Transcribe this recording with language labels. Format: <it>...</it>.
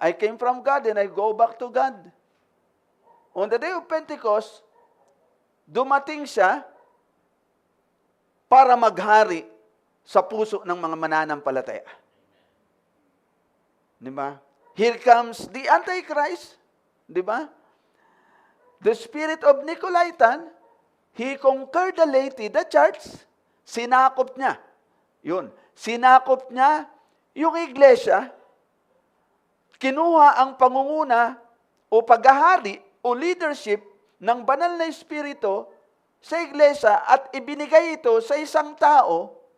<en>I came from God and I go back to God. On the day of Pentecost,</en> <tl>dumating siya para maghari sa puso ng mga mananampalataya. Di ba?</tl> <en>Here comes the Antichrist. Di ba? The spirit of Nicolaitan, he conquered the laity, the church,</en> <tl>sinakop niya. Yun. Sinakop niya yung iglesia, kinuha ang pangunguna o paghahari o leadership ng banal na espiritu sa iglesia at ibinigay ito sa isang tao.</tl>